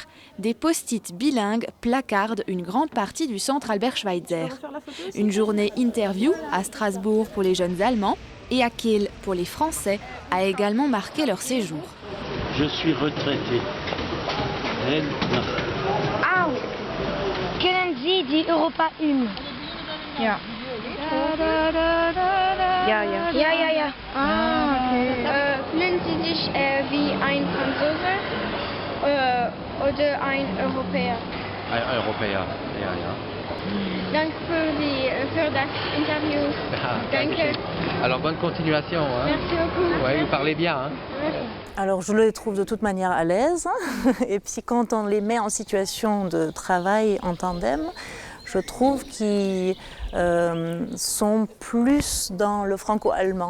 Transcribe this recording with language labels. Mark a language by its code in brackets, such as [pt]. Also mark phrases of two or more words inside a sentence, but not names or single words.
[fr] Des post-it bilingues placardent une grande partie du centre Albert Schweitzer. Une journée interview à Strasbourg pour les jeunes Allemands et à Kiel pour les Français a également marqué leur séjour. Je suis retraité. Elle, non. [de] Kennen Sie die Europa in. Ja. Ja. Fühlen Sie sich wie ein Franzose oder ein Europäer? Ein Europäer, ja. Danke für das Interview. Danke. [fr] Alors bonne continuation. Hein. Merci beaucoup. Ouais, vous parlez bien. Hein. Alors je les trouve de toute manière à l'aise. Et puis quand on les met en situation de travail en tandem, je trouve qu'ils sont plus dans le franco-allemand.